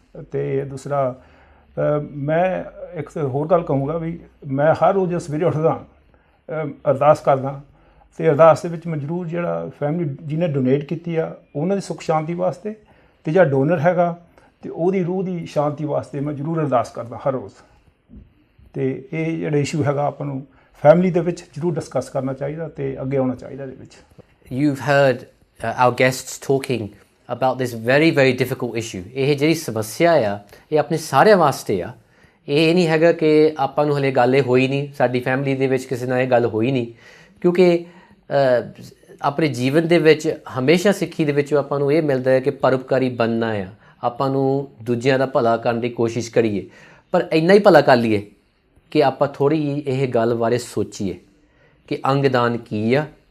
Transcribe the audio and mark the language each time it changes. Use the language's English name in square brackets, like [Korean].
[Punjabi] ਅਤੇ ਦੂਸਰਾ ਮੈਂ ਇੱਕ ਹੋਰ ਗੱਲ ਕਹੂੰਗਾ ਵੀ ਮੈਂ ਹਰ ਰੋਜ਼ ਸਵੇਰੇ ਉੱਠਦਾ, ਅਰਦਾਸ ਕਰਦਾ, ਅਤੇ ਅਰਦਾਸ ਦੇ ਵਿੱਚ ਮੈਂ ਜ਼ਰੂਰ ਜਿਹੜਾ ਫੈਮਿਲੀ ਜਿਹਨੇ ਡੋਨੇਟ ਕੀਤੀ ਆ ਉਹਨਾਂ ਦੀ ਸੁੱਖ ਸ਼ਾਂਤੀ ਵਾਸਤੇ, ਅਤੇ ਜਿਹੜਾ ਡੋਨਰ ਹੈਗਾ ਅਤੇ ਉਹਦੀ ਰੂਹ ਦੀ ਸ਼ਾਂਤੀ ਵਾਸਤੇ ਮੈਂ ਜ਼ਰੂਰ ਅਰਦਾਸ ਕਰਦਾ ਹਰ ਰੋਜ਼। ਅਤੇ ਇਹ ਜਿਹੜਾ ਇਸ਼ੂ ਹੈਗਾ ਆਪਾਂ ਨੂੰ ਫੈਮਿਲੀ ਦੇ ਵਿੱਚ ਜ਼ਰੂਰ ਡਿਸਕਸ ਕਰਨਾ ਚਾਹੀਦਾ ਤੇ ਅੱਗੇ ਆਉਣਾ ਚਾਹੀਦਾ ਇਹਦੇ ਵਿੱਚ। [English] You've heard our guests talking about this very, very difficult issue. [Punjabi] ਇਹ ਜਿਹੜੀ ਸਮੱਸਿਆ ਆ ਇਹ ਆਪਣੇ ਸਾਰਿਆਂ ਵਾਸਤੇ ਆ। ਇਹ ਨਹੀਂ ਹੈਗਾ ਕਿ ਆਪਾਂ ਨੂੰ ਹਲੇ ਗੱਲ ਇਹ ਹੋਈ ਨਹੀਂ, ਸਾਡੀ ਫੈਮਿਲੀ ਦੇ ਵਿੱਚ ਕਿਸੇ ਨਾਲ ਇਹ ਗੱਲ ਹੋਈ ਨਹੀਂ, ਕਿਉਂਕਿ ਆਪਣੇ ਜੀਵਨ ਦੇ ਵਿੱਚ ਹਮੇਸ਼ਾ ਸਿੱਖੀ ਦੇ ਵਿੱਚ ਆਪਾਂ ਨੂੰ ਇਹ ਮਿਲਦਾ ਹੈ ਕਿ ਪਰਉਪਕਾਰੀ ਬਣਨਾ ਆ, ਆਪਾਂ ਨੂੰ ਦੂਜਿਆਂ ਦਾ ਭਲਾ ਕਰਨ ਦੀ ਕੋਸ਼ਿਸ਼ ਕਰੀਏ, ਪਰ ਇੰਨਾ ਹੀ ਭਲਾ ਕਰ ਲਈਏ ਕਿ ਆਪਾਂ ਥੋੜ੍ਹੀ ਜਿਹੀ ਇਹ ਗੱਲ ਬਾਰੇ ਸੋਚੀਏ ਕਿ ਅੰਗਦਾਨ ਕੀ ਆ।